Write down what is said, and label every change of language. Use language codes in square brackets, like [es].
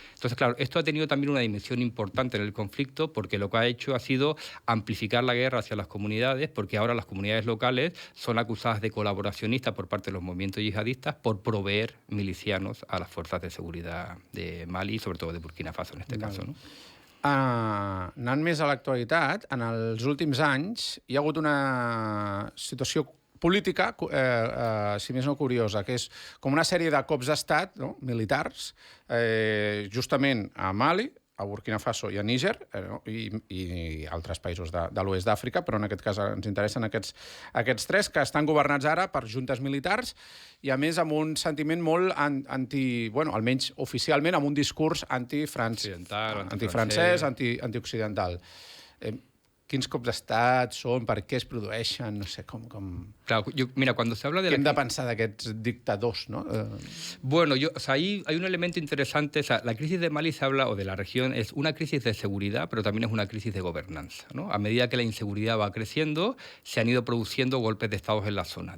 [es] Entonces, claro, esto ha tenido también una dimensión importante en el conflicto porque lo que ha hecho ha sido amplificar la guerra hacia las comunidades, porque ahora las comunidades locales son acusadas de colaboracionistas por parte de los movimientos yihadistas por proveer milicianos a las fuerzas de seguridad de Mali, sobre todo de Burkina Faso en este caso, ¿no? [ca] Anant més a l'actualitat, en els últims anys hi ha hagut una situació política, si més no curiosa, que és com una sèrie de cops d'estat, no? Militars, justament a Mali, a Burkina Faso i a Níger, i altres països de l'oest d'Àfrica, però en aquest cas ens interessen aquests 3, que estan governats ara per juntes militars i, a més, amb un sentiment molt almenys oficialment, amb un discurs antifrancès, antioccidental. Quins cops d'estat són, per què es produeixen, no sé, com... [es] Claro, mira, cuando se habla de... [ca] ¿Qué hem de pensar d'aquests dictadors, no? [es] Bueno, ahí hay un elemento interesante. O sea, la crisis de Mali se habla, o de la región, es una crisis de seguridad, pero también es una crisis de gobernanza, ¿no? A medida que la inseguridad va creciendo, se han ido produciendo golpes de estados en la zona.